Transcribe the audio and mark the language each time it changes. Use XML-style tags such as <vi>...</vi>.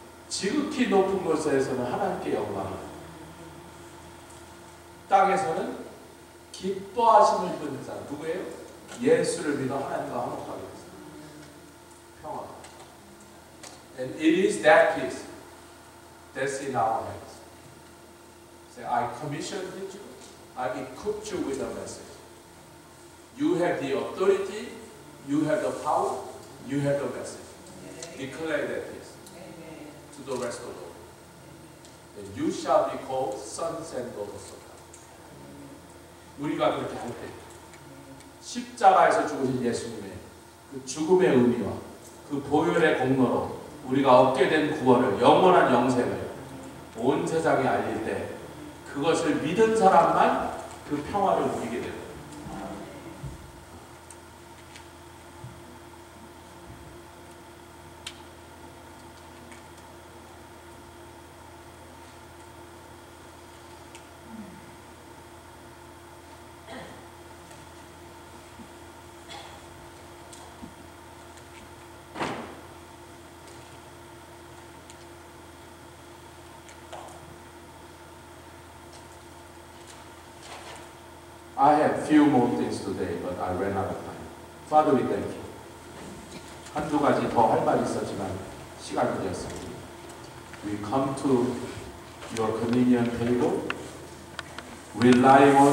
<ko>지극히 높은 곳에서는 하나님께 영광을, 땅에서는 기뻐하심을 입는 자는 누구예요? 예수를 믿어 하나님과 화목하게 됐습니다. 평화.</ko> <en>And it is that peace that's in our hands. Say, I commissioned you, I equipped you with a message. You have the authority, you have the power, you have the message. Declare that peace to the rest of the world. And you shall be called sons and daughters of God.</en> <ko>우리가 그렇게 할 때 십자가에서 죽으신 예수님의 그 죽음의 의미와 그 보혈의 공로로 우리가 얻게 된 구원을, 영원한 영생을 온 세상에 알릴 때 그것을 믿은 사람만 그 평화를 누리게 됩니다.</ko> <en>I had few more things today, but I ran out of time. Father, we thank you.</en> <ko>한두 가지 더 할 말이 있었지만 시간이 되었습니다.</ko> <en>We come to your communion table, relying on</en>